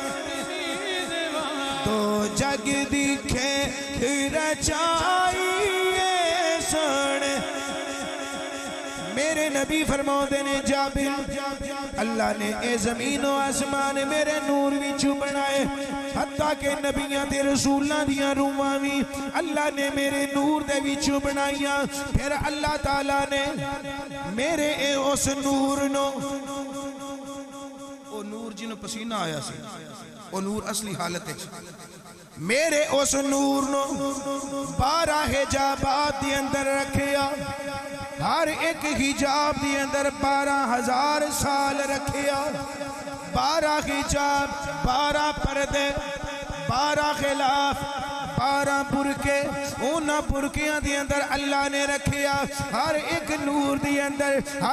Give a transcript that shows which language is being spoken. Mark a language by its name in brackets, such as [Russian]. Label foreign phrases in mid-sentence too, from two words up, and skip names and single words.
[Punjabi] تو جگ دکھے رچائیے سونے میرے نبی فرماتے نے جابر اللہ نے اے زمین و آسمان میرے نور وچوں بنائے حتیٰ کہ نبیاں تے رسولاں دیاں روحاں وی اللہ نے میرے نور دے وچوں بنائیاں پھر اللہ تعالیٰ نے میرے اے اس نور نو او نور جنوں پسینہ آیا سی او نور اصلی حالت ہے میرے اس نور نو 12 حجابات دی اندر رکھیا ہر ایک حجاب دی اندر 12,000 سال رکھیا 12 حجاب 12 پردے 12 خلاف 12 برکے اونا برکیاں دی اندر اللہ نے رکھیا ہر ایک نور دی اندر ہر